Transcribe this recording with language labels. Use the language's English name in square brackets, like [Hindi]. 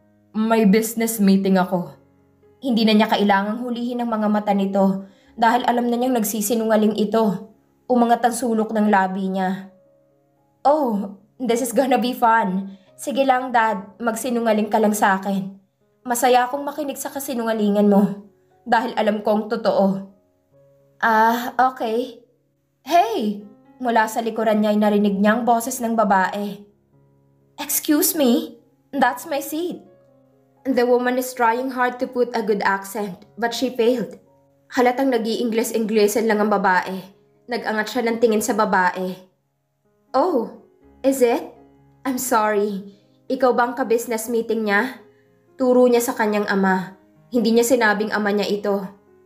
[Filipino] May business meeting ako. Hindi na niya kailangang hulihin ang mga mata nito dahil alam na niyang nagsisinungaling ito. Umangat ang sulok ng labi niya. [English] Oh, this is gonna be fun. [Filipino] Sige lang, Dad, magsinungaling ka lang sa akin. Masaya akong makinig sa kasinungalingan mo dahil alam kong totoo. [English] Okay. Hey! [Filipino] Mula sa likuran niya ay narinig niya ang boses ng babae. [English] Excuse me? That's my seat. The woman is trying hard to put a good accent, but she failed. [Filipino] Halatang nag-i-Ingles-Inglesan lang ang babae. Nag-angat siya ng tingin sa babae. [English] Oh, is it? I'm sorry. [Filipino] Ikaw bang ka-business meeting niya? Turo niya sa kanyang ama. Hindi niya sinabing ama niya ito.